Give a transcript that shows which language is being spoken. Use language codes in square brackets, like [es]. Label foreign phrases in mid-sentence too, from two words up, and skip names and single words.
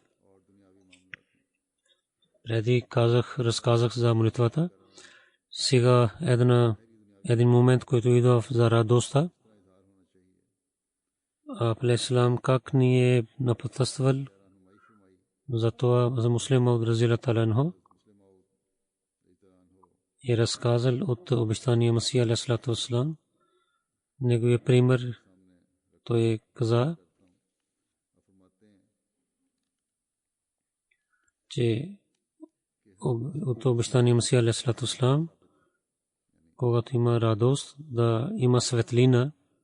[bg] Преди разказах за молитвата. Сега един момент, който идва за радостта. Алейхиссалам как ни е напътствал за това за Муслим Мауд [ar] رضي الله تعالى عنه [bg] и разказал от обещания Масих алейхиссалам. Неговия пример той каза, че от обещания Масих алейхиссалам, когато има радост, да има светлина.